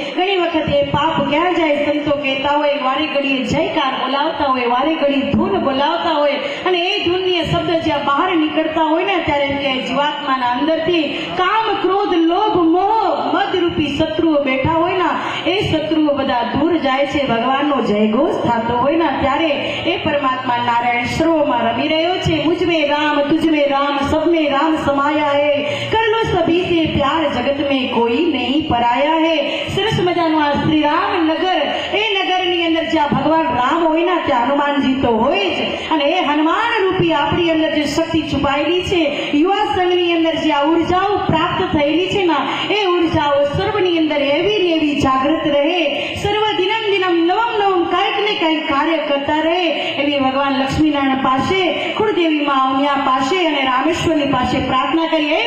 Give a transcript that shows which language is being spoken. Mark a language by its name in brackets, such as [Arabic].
[Gujarati] ઘણી વખત એ પાપ ક્યાં જાય? સંતો કહેતા હોય વારે ઘડીએ જયકાર બોલાવતા હોય, વારે ઘડી ધૂન બોલાવતા હોય અને એ ધૂનની શબ્દ જ્યાં બહાર નીકળતા હોય ને ત્યારે એમ કે જીવાત્માના અંદરથી કામ, ક્રોધ, લોભ, મોહ, મદરૂપી શત્રુઓ બેઠા હોય ને એ શત્રુઓ બધા દૂર જાય છે. ભગવાનનો જયઘોષ થતો હોય ને ત્યારે એ પરમાત્મા નારાયણ સર્વમાં રમી રહ્યો છે. [Hindi] મુझमें राम तुझमें राम सब में राम समाया है, कर लो सभी से प्यार जगत में कोई नहीं पराया है. [Gujarati] સરસ મજાનું આ શ્રી રામનગર, એ નગરની અંદર જ્યાં ભગવાન રામ હોય ને ત્યાં હનુમાનજી તો હોય જ અને એ હનુમાન રૂપી આપણી અંદર જે શક્તિ છુપાયેલી છે, યુવા સંઘની અંદર જે આ ઉર્જાઓ પ્રાપ્ત થયેલી છે ને એ ઉર્જાઓ સર્વની અંદર એવી ને એવી જાગૃત રહે, સર્વ દિનમ દિનમ નવમ નવમ કંઈક ને કંઈક કાર્ય કરતા રહે એવી ભગવાન લક્ષ્મીનારાયણ પાસે, કુળદેવી માં અવનિયા પાસે અને રામેશ્વરની પાસે પ્રાર્થના કરી.